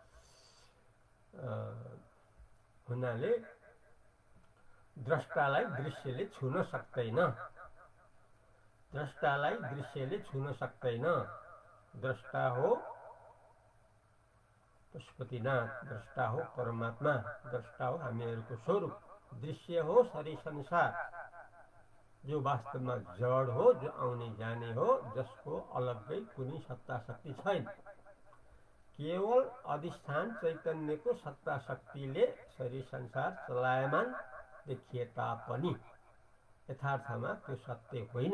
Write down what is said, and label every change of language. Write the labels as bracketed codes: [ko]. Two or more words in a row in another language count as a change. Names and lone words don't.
[ne] हुनाले द्रष्टालाई दृश्यले छुन सक्दैन। द्रष्टालाई दृश्यले छुन सक्दैन। द्रष्टा हो पशुपतिनाथ, द्रष्टा हो परमात्मा, द्रष्टा हो हामीहरूको स्वरूप। दृश्य हो सारी संसार, जो वास्तवमा जड हो, जो आउने जाने हो, जसको अलग्गै कुनै सत्ता शक्ति छैन। केवल अधिष्ठान चैतन्यको सत्ता शक्तिले सारी संसार चलायमान देखिए तापनि यथार्थमा त्यो सत्य होइन।